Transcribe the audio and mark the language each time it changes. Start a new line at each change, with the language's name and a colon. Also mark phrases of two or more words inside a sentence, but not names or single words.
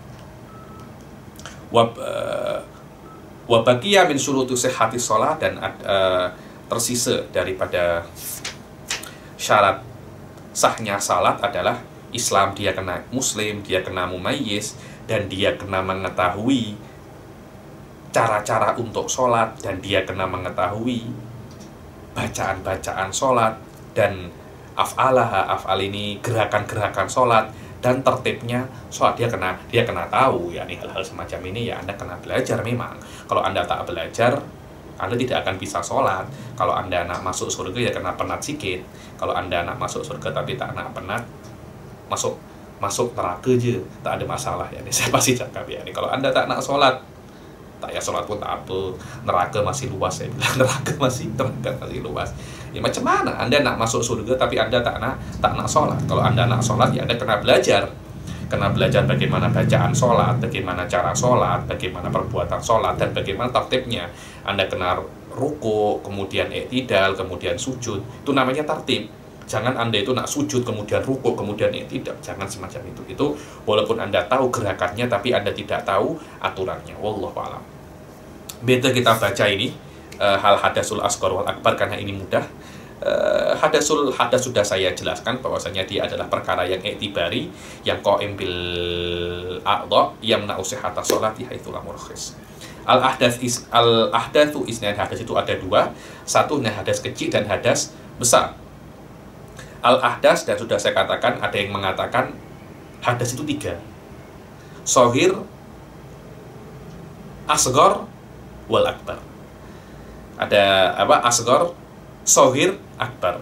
Arabic: وبقي من شروط صحة الصلاة,
Malay: dan tersisa daripada syarat sahnya salat adalah Islam, dia kena muslim, dia kena mumayyiz, dan dia kena mengetahui cara-cara untuk sholat, dan dia kena mengetahui bacaan-bacaan sholat dan af'al ini gerakan-gerakan sholat dan tertibnya sholat. Dia kena tahu ya, nih hal-hal semacam ini ya Anda kena belajar.
Indonesian: Memang kalau Anda tak belajar, Anda tidak akan bisa sholat.
Malay: Kalau Anda nak masuk surga ya kena penat sikit. Kalau Anda nak masuk surga tapi tak nak penat, masuk neraka je, tak ada masalah ya. Saya pasti cakap ya, nih kalau Anda tak nak sholat, tak ya sholat pun tak apa, neraka masih luas. Saya bilang neraka masih luas. Ya macam mana Anda nak masuk surga tapi Anda tak nak sholat? Kalau Anda nak sholat ya Anda kena belajar bagaimana bacaan sholat, bagaimana cara sholat, bagaimana perbuatan sholat, dan bagaimana tertibnya. Anda kena ruku, kemudian i'tidal, kemudian sujud. Itu namanya tertib. Jangan Anda itu nak sujud kemudian ruku kemudian i'tidal, jangan semacam itu. Itu walaupun Anda tahu gerakannya tapi Anda tidak tahu aturannya.
Arabic: والله أعلم.
Indonesian: Beda kita baca ini hal
Arabic: الحدث الأصغر والأكبر
Indonesian: karena ini mudah. Hadas sudah saya jelaskan bahwasanya dia adalah perkara yang i'tibari, yang
Arabic: قائم بالأعضاء يمنع صحة الصلاة حيث لم مرخص. الأحداث اثنان,
Indonesian: hadas itu ada dua. Satu hadas kecil dan hadas besar. Al-ahdas, dan sudah saya katakan, ada yang mengatakan hadas itu tiga.
Arabic: صغير، أصغر، والأكبر.
Indonesian: Ada apa?
Arabic: أصغر، صغير، أكبر.